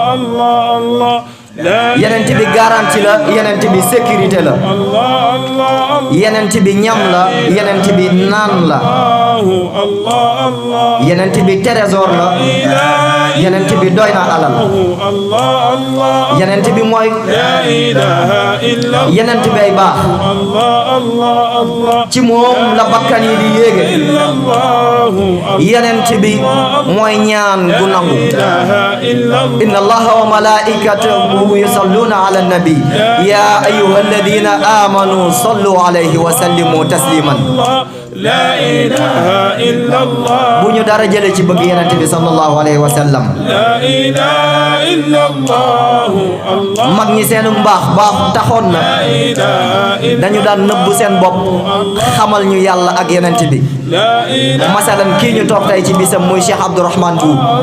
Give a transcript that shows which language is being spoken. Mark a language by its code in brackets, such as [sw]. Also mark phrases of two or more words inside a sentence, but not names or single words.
[wo] yenent bi garanti la yenent bi sécurité la yenent bi ñam la yenent bi naan la yenent bi trésor la yenent bi doy na alal yenent bi mooy yenent bay baax ci moom la bakkan yi di yéege yenent bi mooy ñaan gu nangu [ar] إن الله وملائكته يصلون على النبي يا أيها الذين آمنوا صلوا عليه وسلموا تسليما [wo] bu ñu dara jële ci bëgg yenent bi [ar] صلى الله عليه وسلم [wo] mag ñi seenu mbaax taxoon na dañu daan nëbbu seen bopp xamal ñu yàlla ak yenent bi masalan kii ñu toog tey ci bisam muy Cheikh Abdourahmane Diouf